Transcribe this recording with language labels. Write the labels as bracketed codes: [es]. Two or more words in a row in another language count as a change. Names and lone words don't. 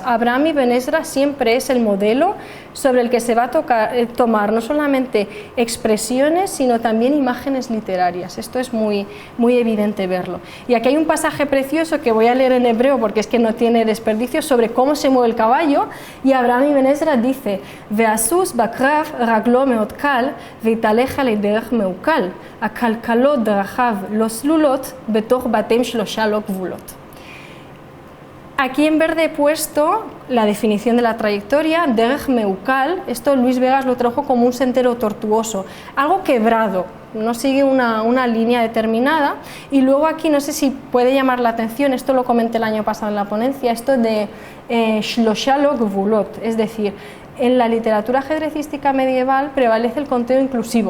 [es] Abraham Ibn Ezra siempre es el modelo sobre el que se va a tomar no solamente expresiones, sino también imágenes literarias. Esto es muy evidente verlo. Y aquí hay un pasaje precioso que voy a leer en hebreo porque es que no tiene desperdicio, sobre cómo se mueve el caballo, Y Abraham Ibn Ezra dice, [he] ואסוס בקרב רגלו מאוד קל, ועתה לך לדרך מעוקל, עקלקלות דרכיו לא לולאות, בתוך בתים שלושה לא גבולות. [es] Aquí en verde he puesto la definición de la trayectoria, [he] דרך מעוקל, [es] esto Luis Vegas lo trajo como un sendero tortuoso, algo quebrado, no sigue una línea determinada, y luego aquí no sé si puede llamar la atención, esto lo comenté el año pasado en la ponencia, esto de [he] שלושה לא גבולות, [es] es decir, en la literatura ajedrecística medieval prevalece el conteo inclusivo.